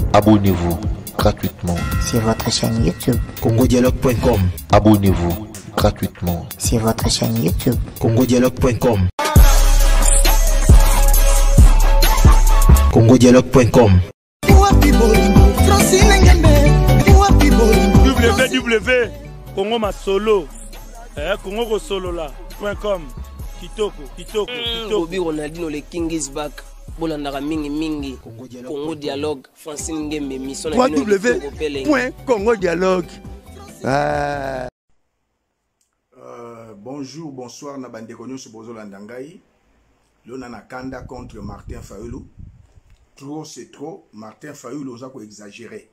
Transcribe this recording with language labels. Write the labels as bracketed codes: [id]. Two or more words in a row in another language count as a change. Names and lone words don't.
[fr] Abonnez-vous gratuitement sur votre chaîne YouTube congodialogue.com. Abonnez-vous gratuitement sur votre chaîne YouTube congodialogue.com. congodialogue.com. www.congomasolo congokosolola.com. [ln] Kitoko Bobby Ronaldinho, [en] le King is back. [ln] Bolandaka mingi Congo Dialogue Francine Ngembe mission www.congodialogue. [fr] Bonjour, bonsoir [ln] na bande konyo sur Bozolanda ngai. Lona na kanda contre Martin Fayulu. [fr] Trop c'est trop, [ln] Martin Fayulu oza ko exagérer.